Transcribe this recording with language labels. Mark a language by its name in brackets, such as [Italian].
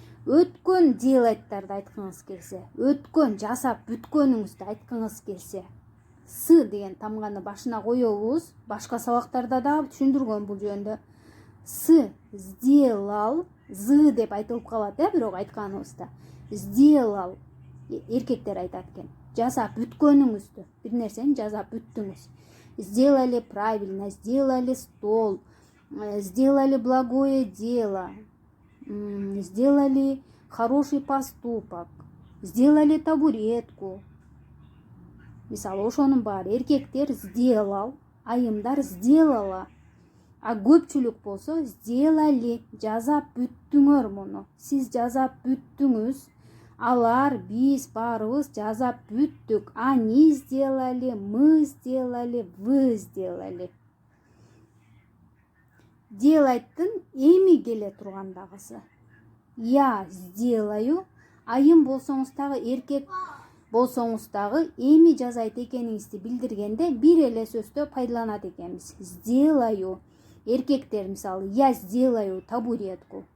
[Kyrgyz] Өткөн делайттарды айткыңыз келсе, өткөн жасап бүткөнүңүздү айткыңыз келсе, с деген тамганы башына коебуз. Башка сабактарда да түшүндүргөн бул жөнүндө. С сделал, з деп айтылып калат, бирок айтканыбызда. Сделал, эркектер айтат экен. Жасап бүткөнүңүздү, бир нерсени жасап бүттүңүз. [Russian] Сделали правильно, сделали стол, сделали благое дело, сделали хороший поступок, сделали табуретку. [Kyrgyz] Мисалы, ошонун баары эркектер сделал, айымдар сделала. А көпчүлүк болсо сделали, жазап бүттүңөр муну. Сиз жазап бүттүңүз. Алар, биз баарыбыз жазап бүттүк. [Russian] Они сделали, мы сделали, вы сделали. [Kyrgyz] Делайттын эми келе тургандагысы. [Russian] Я сделаю, [Kyrgyz] айым болсоңуз дагы, эркек болсоңуз дагы эми жазайт экениңизди билдиргенде бир эле сөздө пайдаланат экенбиз. [Russian] Сделаю. [Kyrgyz] Эркектер мисалы, [Russian] я сделаю табуретку.